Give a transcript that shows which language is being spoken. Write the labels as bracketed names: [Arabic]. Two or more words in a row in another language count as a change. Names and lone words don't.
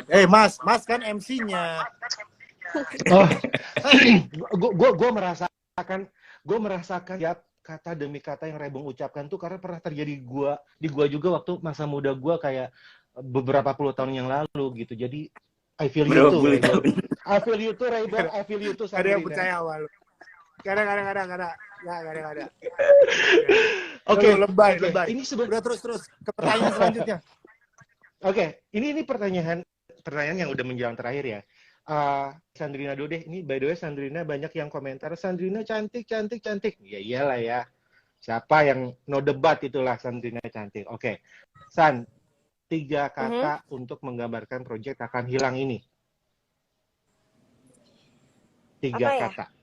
[Indonesian] Mas kan MC-nya. Oh, gue merasakan tiap kata demi kata yang Rebong ucapkan tuh karena pernah terjadi di gua juga waktu masa muda gua kayak beberapa puluh tahun yang lalu gitu. Jadi [English] I feel you too, [Indonesian] Rebong. [English] I feel you too, Rebong. I feel you too, [Indonesian] Ada yang Sabrina. percaya awal. Gak ada. Oke, lebay. Ini Udah terus ke pertanyaan selanjutnya. Oke, ini pertanyaan yang udah menjelang terakhir ya. Sandrina dulu deh. Ini [English] by the way [Indonesian] Sandrina banyak yang komentar Sandrina cantik. Ya iyalah ya. Siapa yang no debat itulah Sandrina cantik. Oke. San, 3 kata untuk menggambarkan proyek akan hilang ini. 3 kata.